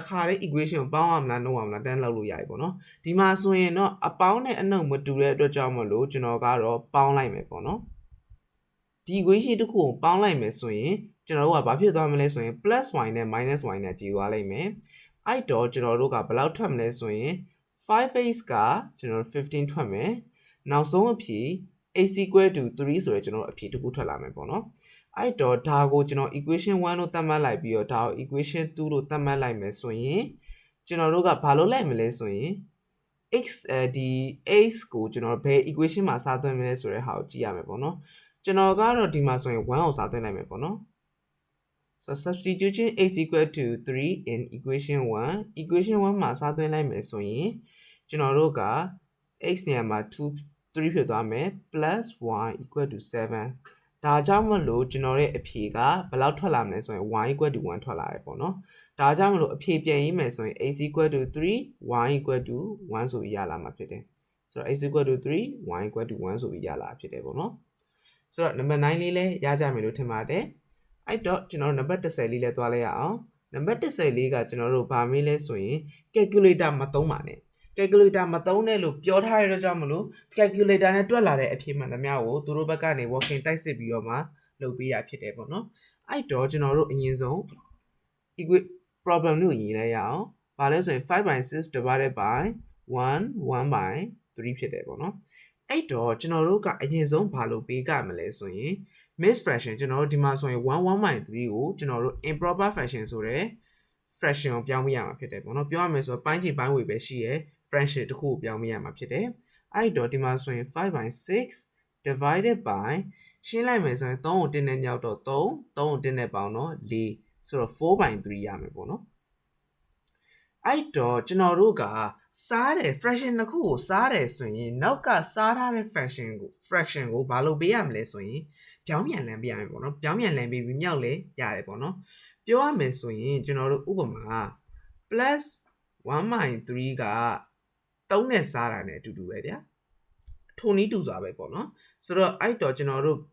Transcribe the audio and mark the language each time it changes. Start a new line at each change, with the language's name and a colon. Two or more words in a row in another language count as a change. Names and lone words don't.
Burmese: ခါတည်း equation ကိုပေါင်းရမလားနှုတ်ရမလားတန်းလောက်လို့ရပြီပေါ့နော်ဒီမှာဆိုရင်တော့အပေါင်းနဲ့အနှုတ်မတူတဲ့အတွက်ကြောင့်မလို့ကျွန်တော်ကတော့ပေါင်းလိုက်မယ်ပေါ့နော်ဒီ equation တစ်ခုကိုပေါင်းလိုက်မယ်ဆိုရင်ကျွန်တော်တို့ကဘာဖြစ်သွားမလဲဆိုရင်
English: plus y
Burmese: နဲ့
English: minus y
Burmese: နဲ့ကြည်သွားလိုက်မယ်အဲ့တော့ကျွန်တော် တို့ကဘယ်လောက်ထွက်မလဲဆိုရင် 5x ကကျွန်တော်15ထွက်မယ်နောက်ဆုံးအဖြေ
English: x equal to 3
Burmese: ဆိုရယ်ကျွန်တော်အဖြေတစ်ခုထွက်လာမယ်ပေါ့နော်အဲ့တော့ဒါကိုကျွန်တော် equation 1လို့သတ်မှတ်လိုက်ပြီးတော့ဒါကို equation 2လို့သတ်မှတ်လိုက်မယ်ဆိုရင်ကျွန်တော်တို့ကဘာလုပ်လိုက်မလဲဆိုရင် ဒီ x ကိုကျွန်တော်ဘယ် equation မှာစားသွင်းမလဲဆိုတဲ့ဟာကိုကြည့်ရမယ်ပေါ့နော်ကျွန်တော်ကတော့ဒီမှာဆိုရင်1ကိုစားသွင်းလိုက်မယ်ပေါ့နော်
English: so substitution x equal to 3 in equation 1
Burmese: မှာစားသွင်းလိုက်မယ်ဆိုရင်ကျွန်တော်တို့က x နေရာမှာ3ဖြစ်သွားမယ်
English: plus y equal to 7
Burmese: ဒါကြောင့်မလို့ကျွန်တော်ရဲ့အဖြေက ဘယ်လောက်ထွက်လာမလဲဆိုရင်
English: y equal to 1
Burmese: ထွက်လာတယ်ပေါ့နော်ဒါကြောင့်မလို့အဖြေပြန်ရေးမယ်ဆိုရင်
English: x equal to 3 y equal to 1
Burmese: ဆိုပြီး ရလာမှာဖြစ်တယ်ဆိုတော့
English: x equal to 3 y equal to 1
Burmese: ဆိုပြီးရလာဖြစ်တယ်ပေါ့နော်ဆိုတော့နံပါတ်9လေးလည်းရကြမယ်လို့ထင်ပါတယ်အဲ့တော့ကျွန်တော်နံပါတ်10လေးလည်းသွားလိုက်ရအောင်နံပါတ်10လေးကကျွန်တော်တို့ဗာမေးလဲဆိုရင် calculator မသုံးပါနဲ့ calculator မသုံးနဲ့လို့ပြောထားရတဲ့ကြောင့်မလို့ calculator နဲ့တွက်လာတဲ့အဖြေမှန်သမျှကိုသူတို့ဘက်ကနေ working တိုက်စစ်ပြီးတော့မှလုပ်ပေးရဖြစ်တယ်ပေါ့နော်အဲ့တော့ကျွန်တော်တို့အရင်ဆုံး problem ကိုရေးလိုက်ရအောင်ဘာလဲဆိုရင်
English: 5/6 divided by 1 by 3
Burmese: ဖြစ်တယ်ပေါ့နော်အဲ့တော့ကျွန်တော်တို့ကအရင်ဆုံးဘာလို့ပေးကြမလဲဆိုရင်
English: mixed fraction
Burmese: ကျွန်တော်တို့ဒီမှာဆို ရင်1 by 3ကိုကျွန်တော်တို့
English: improper fraction
Burmese: ဆိုတဲ့ fraction ကိုပြောင်းပေးရမှာဖြစ်တယ်ပေါ့နော်ပြောရမယ်ဆိုတော့ပိုင်းချီပိုင်းဝေပဲရှိရယ် fraction တစ်ခုကို ပြောင်းပေးရမှာဖြစ်တယ်အဲ့တော့ဒီမှာဆိုရင်
English: 5/6 divided by
Burmese: ရှင်းလိုက်မယ်ဆိုရင်3ကို1နဲ့ညောက်တော့ 3ကို1နဲ့ပေါင်းတော့4ဆိုတော့ 4/3 ရမယ်ပေါ့နော်အဲ့တော့ကျွန်တော်တို့ကစားတယ် fraction တစ်ခုကိုစားတယ်ဆိုရင်နောက်ကစားထားတဲ့ fraction ကိုဘာလို့ပေးရမလဲဆိုရင်ပြောင်းပြန်လမ်းပေးရမယ်ပေါ့နော်ပြောင်းပြန်လမ်းပေးပြီးမြောက်လဲရတယ်ပေါ့နော်ပြောရမယ်ဆိုရင်ကျွန်တော်တို့ဥပမာ
English: plus 1/3
Burmese: က3နဲ့စားတာနဲ့အတူတူပဲဗျာထိုနည်းတူစွာပဲပေါ့နော်ဆိုတော့အဲ့တော့ကျွန်တော်တို့